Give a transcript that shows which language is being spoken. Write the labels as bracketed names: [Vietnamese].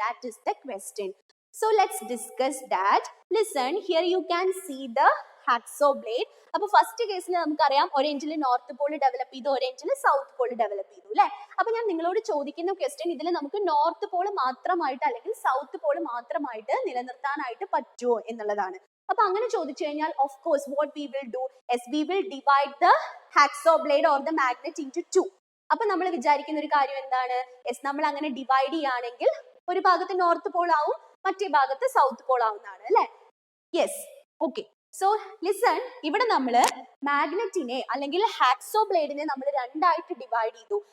[English] That is the question. So let's discuss that. Listen, here you can see the hacksaw blade. [Malayalam] അപ്പൊ first കേസിൽ നമുക്കറിയാം ഒരു എൻഡിൽ north Paul develop ചെയ്തു, ഒരു എൻഡിൽ സൗത്ത് പോൾ ഡെവലപ്പ് ചെയ്തു അല്ലെ. അപ്പൊ ഞാൻ നിങ്ങളോട് ചോദിക്കുന്ന ക്വസ്റ്റ്യൻ, ഇതിൽ നമുക്ക് നോർത്ത് പോൾ മാത്രമായിട്ട് അല്ലെങ്കിൽ സൗത്ത് പോൾ മാത്രമായിട്ട് നിലനിർത്താനായിട്ട് പറ്റുമോ എന്നുള്ളതാണ്. അപ്പൊ അങ്ങനെ ചോദിച്ചു കഴിഞ്ഞാൽ [English] Of course what we will do is we will divide the hacksaw blade or the magnet into two. [Malayalam] അപ്പൊ നമ്മൾ വിചാരിക്കുന്ന ഒരു കാര്യം എന്താണ്? യെസ്, നമ്മൾ അങ്ങനെ ഡിവൈഡ് ചെയ്യുകയാണെങ്കിൽ ഒരു ഭാഗത്ത് നോർത്ത് പോൾ ആവും, മറ്റേ ഭാഗത്ത് സൗത്ത് പോൾ ആവുന്നതാണ് അല്ലെ. Yes, okay. സോ ലിസൺ, ഇവിടെ നമ്മള് മാഗ്നറ്റിനെ അല്ലെങ്കിൽ ഹാക്സോ ബ്ലേഡിനെ നമ്മൾ രണ്ടായിട്ട് ഡിവൈഡ് ചെയ്തു.